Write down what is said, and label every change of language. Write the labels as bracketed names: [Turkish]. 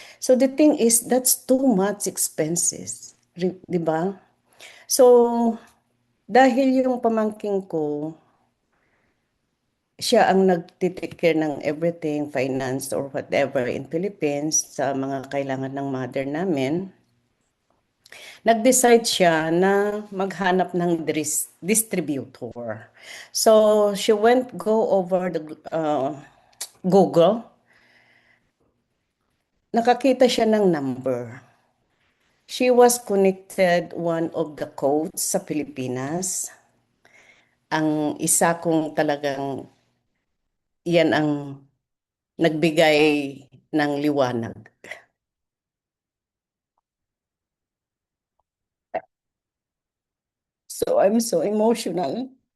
[English] So the thing is, that's too much expenses. [Filipino] Di ba? So, dahil yung pamangking ko, siya ang nagtitake care ng everything, [English] finance or whatever in Philippines [Filipino] sa mga kailangan ng mother namin, nag-decide siya na maghanap ng distributor. [English] So, she go over the Google. [Filipino] Nakakita siya ng number. [English] She was connected one of the codes [Filipino] sa Pilipinas. Ang isa kong talagang, yan ang nagbigay ng liwanag. [English] So I'm so emotional.